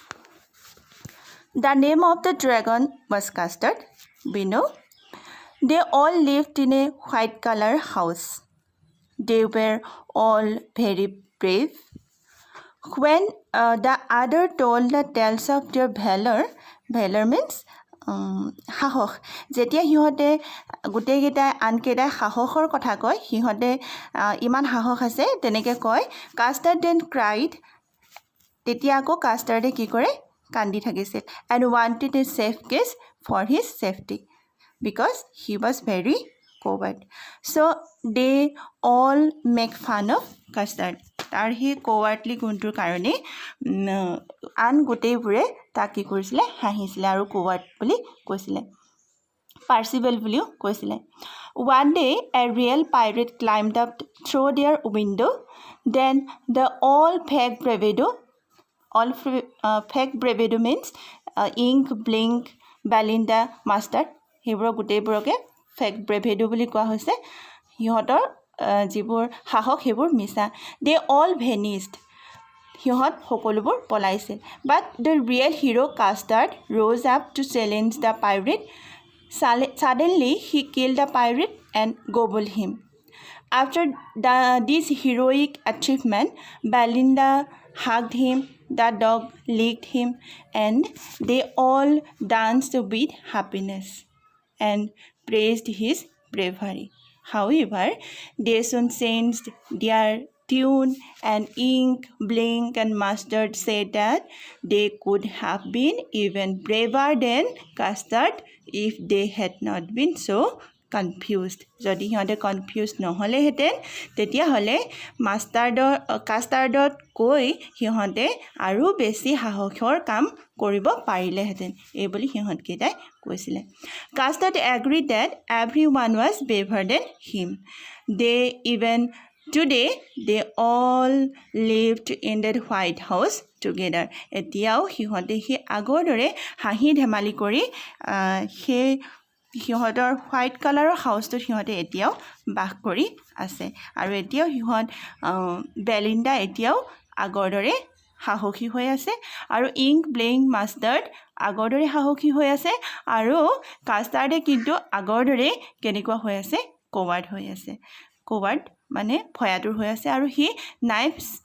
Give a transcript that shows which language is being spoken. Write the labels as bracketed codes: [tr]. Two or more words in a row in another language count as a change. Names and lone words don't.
[en] The name of the dragon was Custard. We know. They all lived in a white color house. They were all very brave. When the other told the tales of their valor means [as] সাহস যেতিয়া সিহঁতে গোটেইকেইটাই আনকেইটাই সাহসৰ কথা কয় সিহঁতে ইমান সাহস আছে তেনেকৈ কয় কাষ্টাৰ্ড [en] then cried [as] তেতিয়া আকৌ কাষ্টাৰ্ডে কি কৰে কান্দি থাকিছিল [en] and wanted a safe case for his safety because he was very coward so they all make fun of custard [as] তাৰ সেই [en] cowardly [as] গুণটোৰ কাৰণে আন গোটেইবোৰে তাক কি কৰিছিলে হাঁহিছিলে আৰু coward বুলি কৈছিলে পাৰ্চিবেল বুলিও কৈছিলে [en] one day a real pirate climbed up through their window then the all fake bravado means ink blink belinda mustard [as] সেইবোৰ গোটেইবোৰকে [en] fake bravado [as] বুলি কোৱা হৈছে সিহঁতৰ যিবোৰ সাহস সেইবোৰ মিছা [en] they all vanished [as] সিহঁত সকলোবোৰ পলাইছিল [en] but the real hero Custard rose up to challenge the pirate suddenly he killed the pirate and gobbled him after this heroic achievement Belinda hugged him the dog licked him and they all danced with happiness and praised his bravery. However, they soon changed their tune and Ink, Blink and Mustard said that they could have been even braver than Custard if they had not been so confused. [as] যদি সিহঁতে কনফিউজ নহ'লেহেঁতেন তেতিয়াহ'লে কাষ্টাৰ্ডত কৈ সিহঁতে আৰু বেছি সাহসৰ কাম কৰিব পাৰিলেহেঁতেন এই বুলি সিহঁতকেইটাই কৈছিলে [en] Custard agreed that every one was braver than him they even today they all lived in that white house together [as] এতিয়াও সিহঁতে সেই আগৰ দৰে হাঁহি ধেমালি কৰি সেই সিহঁতৰ হোৱাইট কালাৰৰ হাউচটোত সিহঁতে এতিয়াও বাস কৰি আছে আৰু এতিয়াও সিহঁত বেলিণ্ডা এতিয়াও আগৰ দৰে সাহসী হৈ আছে আৰু ইংক ব্লিংক মাষ্টাৰ্ড আগৰ দৰে সাহসী হৈ আছে আৰু কাষ্টাৰ্ডে কিন্তু আগৰ দৰে কেনেকুৱা হৈ আছে কৱাৰ্ড হৈ আছে কৱাৰ্ড মানে ভয়াতুৰ হৈ আছে আৰু সি নাইফছ